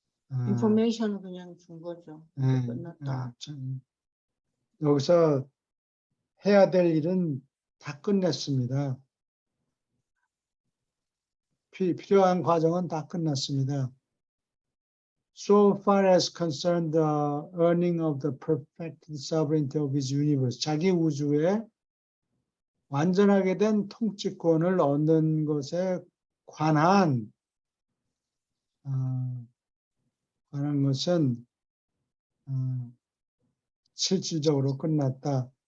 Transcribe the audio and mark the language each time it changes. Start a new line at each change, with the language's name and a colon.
Korean: 인포메이션을 그냥 준 거죠. 네, 끝났다. 여기서 해야 될 일은 다 끝냈습니다. 필요한 과정은 다 끝났습니다.
English: So far as concerned the earning of the perfect sovereignty of his universe.
Korean: 자기 우주에 완전하게 된 통치권을 얻는 것에 관한 것은 실질적으로 끝났다.